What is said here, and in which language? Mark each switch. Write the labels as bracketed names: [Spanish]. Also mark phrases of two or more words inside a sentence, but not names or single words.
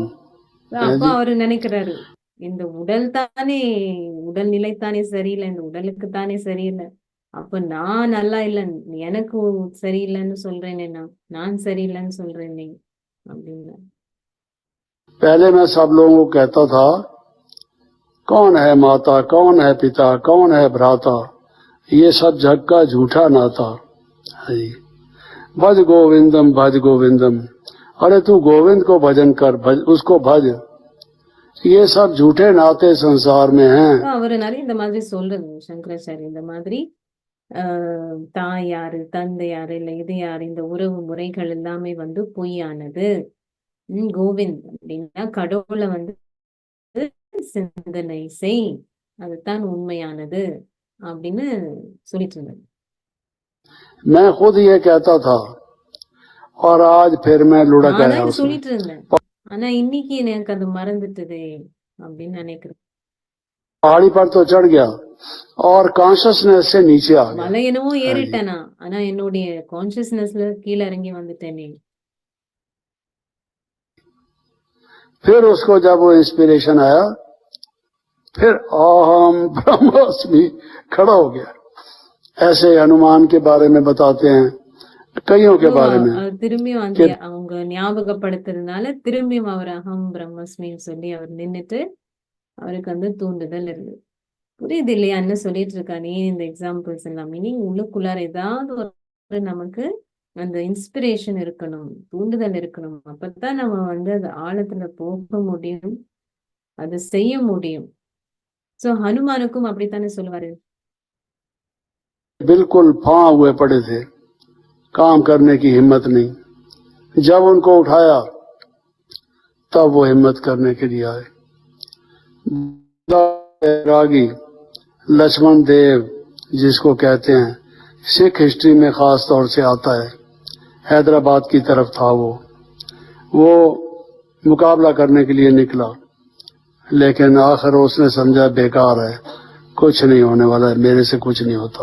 [Tamil] அப்ப அவரு நினைக்கிறாரு, இந்த உடல்நிலை தானே சரியில்லை, இந்த உடலுக்கு தானே சரியில்லை, அப்ப நான் நல்லா இல்லை, எனக்கு சரியில்லைன்னு சொல்றேனே, நான் சரியில்லைன்னு சொல்றேனே அப்படின்னு. [Hindi] पहले मैं सब लोगों को कहता था कौन है माता, कौन है पिता, कौन है भ्राता, ये सब जग का झूठा नाता। [Sanskrit] भज गोविंदम भज गोविंदम, [Hindi] अरे तू गोविंद को भजन कर, भज उसको भज, ये सब झूठे नाते संसार में हैं। [Tamil] அவரு நிறைய இந்த மாதிரி சொல்றது சங்கராச்சாரி, இந்த மாதிரி தாய் யாரு, தந்தை யாரு, இல்ல இது யாரு, இந்த உறவு முறைகள் எல்லாமே வந்து பொய்யானது. கோவிந்த் அப்படின்னா கடவுளை வந்து சிந்தனை செய், அதுதான் உண்மையானது அப்படின்னு சொல்லிட்டு இருந்தாரு. [Hindi] मैं खुद ये कहता था और आज फिर मैं लुढ़क आया [Tamil] நான் [Hindi] उसमें। [Tamil] சொல்லிட்டு இருந்தேன், ஆனா இன்னைக்கு எனக்கு அது மறந்துட்டுதே அப்படின்னு நினைக்கிறேன். [Hindi] पहाड़ी पर तो चढ़ गया और कॉन्शियसनेस से नीचे आ गया। [Tamil] மலை என்னவோ ஏறிட்டேனா, ஆனா என்னுடைய கான்சியஸ்னஸ்ல கீழே இறங்கி வந்துட்டேனே. [Hindi] फिर उसको जब वो इंस्पिरेशन आया, फिर [Sanskrit] अहम ब्रह्मास्मि [Hindi] खड़ा हो गया। ऐसे हनुमान के बारे में बताते हैं, कईयों के बारे में। [Tamil] திரும்பியும் அந்த அவங்க ஞாபகப்படுத்துறதுனால திரும்பியும் அவர் அகம் பிரம்மஸ்மின்னு சொல்லி அவர் நின்னுட்டு அவருக்கு வந்து தூண்டுதல் இருந்தது. புரியுது இல்லையா என்ன சொல்லிட்டு இருக்கானே இந்த எக்ஸாம்பிள்ஸ் எல்லாம்? மீனிங் உள்ளுக்குள்ளார ஏதாவது ஒரு நமக்கு அந்த இன்ஸ்பிரேஷன் இருக்கணும், தூண்டுதல் இருக்கணும். அப்பதான் நம்ம வந்து அது ஆழத்துல போக முடியும், அது செய்ய முடியும். சோ ஹனுமானுக்கும் அப்படித்தானே சொல்லுவாரு. [Hindi] बिल्कुल फां हुए पड़े थे, काम करने की हिम्मत नहीं। जब उनको उठाया तब वो हिम्मत करने के लिए आए। बैरागी लक्ष्मण देव जिसको कहते हैं, सिख हिस्ट्री में खास तौर से आता है, हैदराबाद की तरफ था वो मुकाबला करने के लिए निकला, लेकिन आखिर उसने समझा बेकार है, कुछ नहीं होने वाला है, मेरे से कुछ नहीं होता।